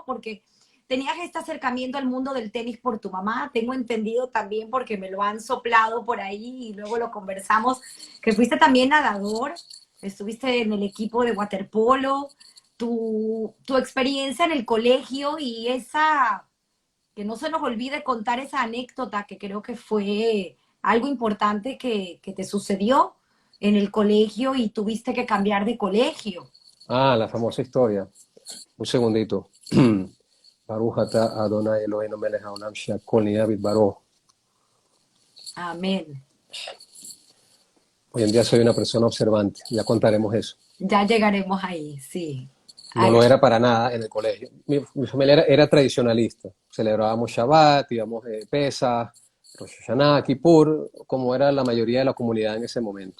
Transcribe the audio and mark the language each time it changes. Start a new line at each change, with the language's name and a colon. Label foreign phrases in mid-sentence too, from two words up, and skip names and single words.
Spanish: Porque tenías este acercamiento al mundo del tenis por tu mamá, tengo entendido también porque me lo han soplado por ahí y luego lo conversamos, que fuiste también nadador, estuviste en el equipo de waterpolo, tu experiencia en el colegio y esa que no se nos olvide contar esa anécdota que creo que fue algo importante que te sucedió en el colegio y tuviste que cambiar de colegio. Ah, la famosa historia. Un segundito.
Hebrew: ברוך אתה אדוני אלוהינו מלך העולם שהכל נהיה בדברו.
Spanish: Amén. Hoy en día soy una persona observante, ya contaremos eso. Ya llegaremos ahí, sí. No lo era para nada en el colegio. Mi familia era tradicionalista. Celebrábamos Shabbat, íbamos Pesach, Rosh Hashanah, Kippur, como era la mayoría de la comunidad en ese momento.